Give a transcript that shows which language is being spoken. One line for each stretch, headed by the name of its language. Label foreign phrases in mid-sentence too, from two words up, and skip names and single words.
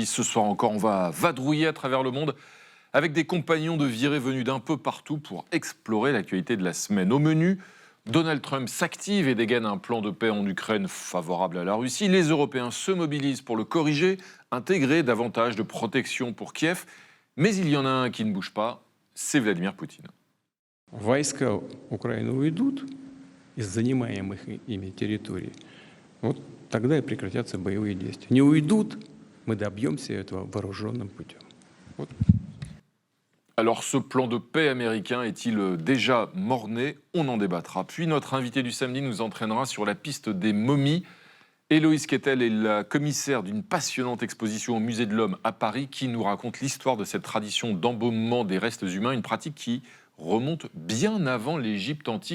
French: Ce soir encore, on va vadrouiller à travers le monde avec des compagnons de virée venus d'un peu partout pour explorer l'actualité de la semaine. Au menu, Donald Trump s'active et dégaine un plan de paix en Ukraine favorable à la Russie. Les Européens se mobilisent pour le corriger, intégrer davantage de protection pour Kiev. Mais il y en a un qui ne bouge pas, c'est Vladimir Poutine.
Russian: Войска Украины уйдут из занимаемых ими территорий, вот тогда и прекратятся боевые действия. Не уйдут, мы добьемся этого вооруженным путем. Вот.
French: Alors ce plan de paix américain est-il déjà mort-né? On en débattra. Puis notre invité du samedi nous entraînera sur la piste des momies. Héloïse Quettel est la commissaire d'une passionnante exposition au Musée de l'Homme à Paris qui nous raconte l'histoire de cette tradition d'embaumement des restes humains, une pratique qui remonte bien avant l'Égypte antique.